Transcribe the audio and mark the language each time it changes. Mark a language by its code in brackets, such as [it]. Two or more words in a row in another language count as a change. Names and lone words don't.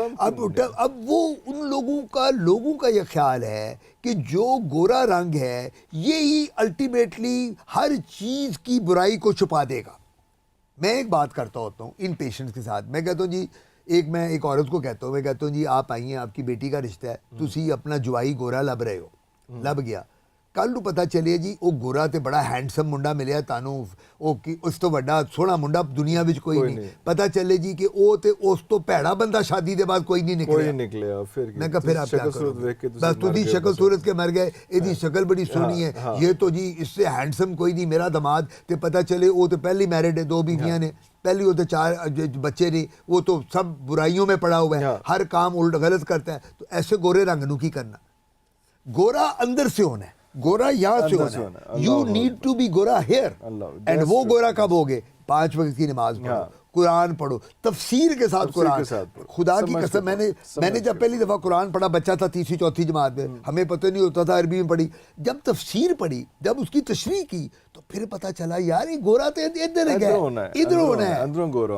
[ur] اب وہ ان لوگوں کا یہ خیال ہے کہ جو گورا رنگ ہے یہی الٹیمیٹلی ہر چیز کی برائی کو چھپا دے گا. میں ایک بات کرتا ہوتا ہوں ان پیشنٹس کے ساتھ, میں کہتا ہوں جی, میں ایک عورت کو کہتا ہوں, میں کہتا ہوں جی آپ آئیے, آپ کی بیٹی کا رشتہ ہے, [pa] تسی اپنا جوائی گورا لب رہے ہو, لب گیا, کل نو پتہ چلے جی وہ گورا تے بڑا ہینڈسم منڈا ملیا تانوں, اس تو بڑا سونا منڈا دنیا وچ کوئی نہیں, پتہ چلے جی کہ وہ تے اس تو پیڑا بندہ شادی دے بعد کوئی نہیں نکلیا. [ur] میں کہا پھر آپ کیا کرو, بس تھی شکل صورت کے مر گئے, یہ شکل بڑی سونی ہے, یہ تو جی اس سے ہینڈسم کوئی نہیں, میرا داماد, تے پتہ چلے وہ تو پہلی میرڈ ہے, 2 بیویاں نے, پہلی وہ تو 4 بچے نہیں, وہ تو سب برائیوں میں پڑا ہوا ہے, ہر کام الٹ غلط کرتا ہے. [pa] تو ایسے گورے رنگ نو کی کرنا, [ur] گورا اندر سے ہونا ہے, گورا یہاں سے ہونا ہے, [en] you need to be گورا here. [ur] اینڈ وہ گورا کب ہوگے, 5 وقت کی نماز پڑھو, قرآن پڑھو, تفسیر کے ساتھ قرآن. خدا کی قسم, میں نے جب پہلی دفعہ قرآن پڑھا, بچہ تھا 3ری 4تھی جماعت میں, ہمیں پتہ نہیں ہوتا تھا, عربی میں پڑھی, جب تفسیر پڑھی, جب اس کی تشریح کی تو پھر پتہ چلا یار یہ گورا تو ادھر ہے, ادھر ہونا ہے.